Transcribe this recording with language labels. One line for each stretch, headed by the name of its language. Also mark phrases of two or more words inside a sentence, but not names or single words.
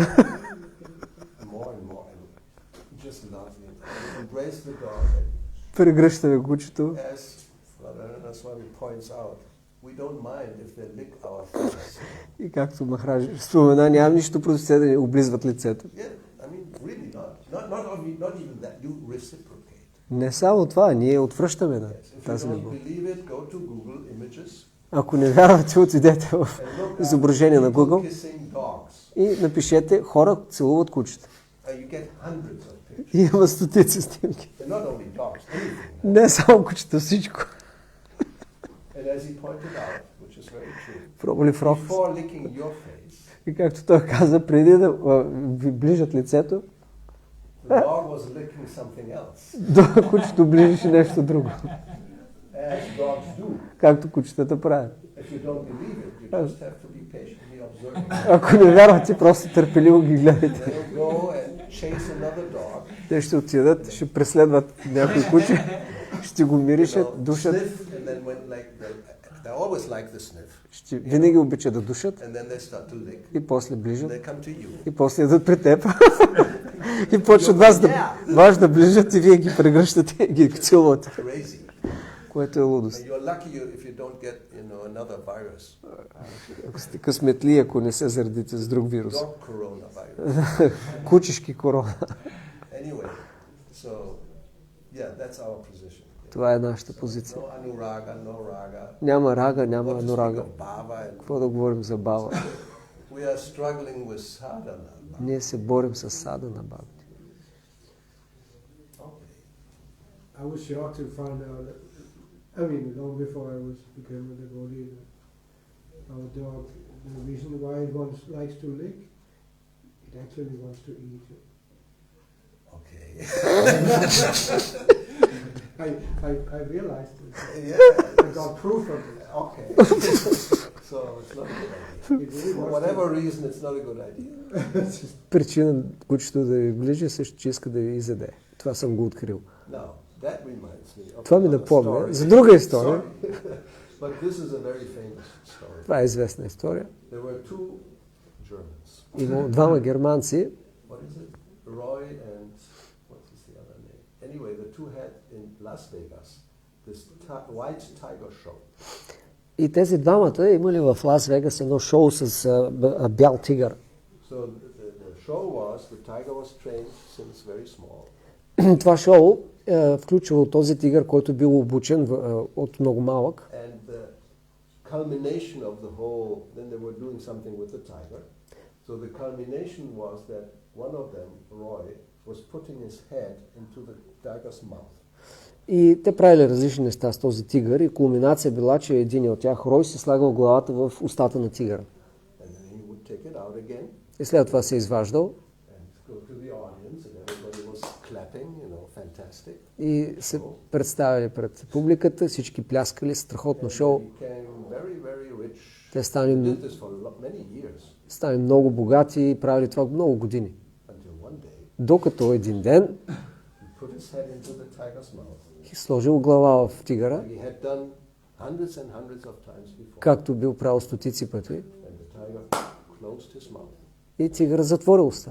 English: More and more. And just love it. Embrace the dog.
Bulgarian: Прегръщаме кучето.
English: As Swami points out, we don't mind if they lick our face.
Bulgarian: И както Махарадж спомена, нямам нищо против те да ни облизват лицето.
English: Yeah, I mean, really not even that. You reciprocate.
Bulgarian: Не само това, ние отвръщаме на
English: If you
Bulgarian: тази
English: don't
Bulgarian: любов.
English: believe it, go to Google Images.
Bulgarian: Ако не вярвате, отидете в изображение на Google
English: Kissing dogs.
Bulgarian: и напишете хора целуват кучета.
English: You get hundreds of pictures.
Bulgarian: И има стотици снимки.
English: And not only dogs, anything.
Bulgarian: Не само кучета, всичко.
English: And as he pointed out, which is very true,
Bulgarian: Пробвали в рок.
English: before licking your face,
Bulgarian: И както той каза, преди да ви ближат лицето,
English: the dog was licking something else,
Bulgarian: до кучето ближеше нещо друго.
English: as dogs do.
Bulgarian: Както кучетата правят.
English: If you don't believe it, you just have to be patiently observing.
Bulgarian: Ако не вярвате, просто търпеливо ги гледайте.
English: They'll go and chase another dog.
Bulgarian: Те ще отидат, ще преследват някой куче, ще го миришат, душат.
English: Sniff, and then when they always like the sniff.
Bulgarian: Винаги обичат да душат
English: And then they start to lick.
Bulgarian: и после
English: And
Bulgarian: ближат
English: they come to you.
Bulgarian: и после идват при теб и почват вас да ближат и вие ги прегръщате и ги целувате,
English: Crazy.
Bulgarian: което е лудост.
English: And you're lucky if you don't get, another virus.
Bulgarian: Ако сте късметли, ако не се заредите с друг вирус.
English: Dog coronavirus.
Bulgarian: Кучешки корона.
English: Anyway, so that's our position.
Bulgarian: Това е нашата позиция.
English: No anuraga, no raga.
Bulgarian: Няма рага, няма
English: What to speak
Bulgarian: анурага.
English: of bhava and
Bulgarian: Какво да говорим за бава?
English: we are struggling with sadhana.
Bulgarian: Ние се борим с садана бхакти.
English: I was shocked to find out that, long before I became a devotee, our dog, the reason why it likes to lick, it actually wants to eat. Okay. I realized it. Yeah. I got proof of it. Okay. So it's not a good idea. It really For wants whatever reason, it's not a good idea.
Bulgarian: Причина кучето да ви ближи също, че иска да ви изяде. Това съм го открил.
English: Now, that reminds me of
Bulgarian: Това ми
English: another
Bulgarian: напомня
English: story.
Bulgarian: за друга история.
English: But this is a very famous story.
Bulgarian: Това е известна история.
English: There were 2 Germans.
Bulgarian: Имало двама германци.
English: What is it? Roy and what is the other name? Anyway, the two had in Las Vegas this white tiger show.
Bulgarian: И тези двамата имали в Лас Вегас едно шоу с бял тигър.
English: So the show was the tiger was trained since very small.
Bulgarian: Това шоу включвало този тигър, който бил обучен от много малък.
English: And the culmination of the whole, then they were doing something with the tiger. So the culmination was that one of them, Roy, was putting his head into the tiger's mouth.
Bulgarian: И те правили различни неща с този тигър и кулминация била, че един от тях, Рой, си слагал главата в устата на тигъра.
English: And then he would take it out again.
Bulgarian: И след това се изваждал.
English: And go to the audience and everybody was clapping, you know, fantastic.
Bulgarian: И се представили пред публиката, всички пляскали, страхотно шоу. Те стали много богати и правили това много години. Докато един ден сложил глава в тигъра, както бил правил стотици пъти, и тигър затворил уста.